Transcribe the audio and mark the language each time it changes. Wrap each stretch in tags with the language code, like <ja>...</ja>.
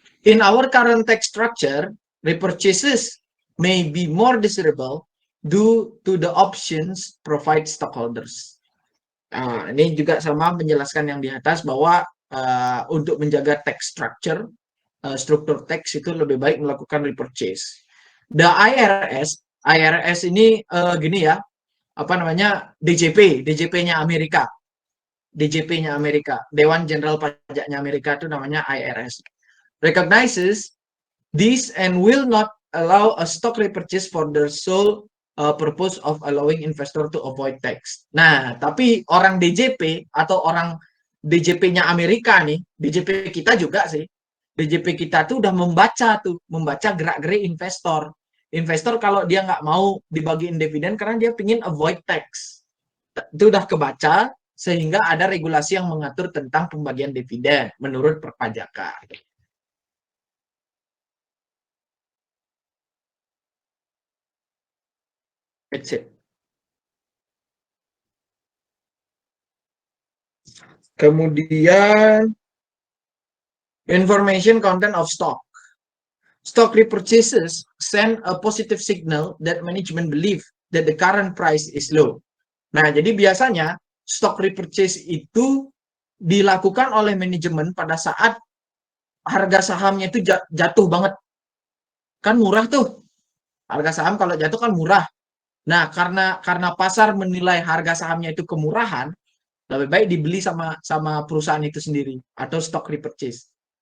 <en>In our current tax structure, repurchases may be more desirable due to the options provide stockholders.</en> <id>Nah, ini juga sama menjelaskan yang di atas bahwa untuk menjaga tax structure, struktur tax itu lebih baik melakukan repurchase. The IRS ini gini ya, apa namanya, DJP-nya Amerika. DJP-nya Amerika, Dewan Jenderal Pajaknya Amerika itu namanya IRS.</id> <en>Recognizes this and will not allow a stock repurchase for the sole purpose of allowing investor to avoid tax.</en> <id>Nah, tapi orang DJP atau orang DJP-nya Amerika nih, DJP kita juga sih. DJP kita tuh udah membaca gerak-gerik investor. Investor kalau dia nggak mau dibagiin dividen karena dia pingin</id> <en>avoid tax.</en> <id>Itu udah kebaca, sehingga ada regulasi yang mengatur tentang pembagian dividen menurut perpajakan.</id> <en>That's it.</en> <id>Kemudian</id> <en>information content of stock. Stock repurchases send a positive signal that management believe that the current price is low.</en> <id>Nah, jadi biasanya stock repurchase itu dilakukan oleh manajemen pada saat harga sahamnya itu jatuh banget. Kan murah tuh. Harga saham kalau jatuh kan murah. Nah, karena pasar menilai harga sahamnya itu kemurahan, lebih baik dibeli sama perusahaan itu sendiri atau stock repurchase.</id>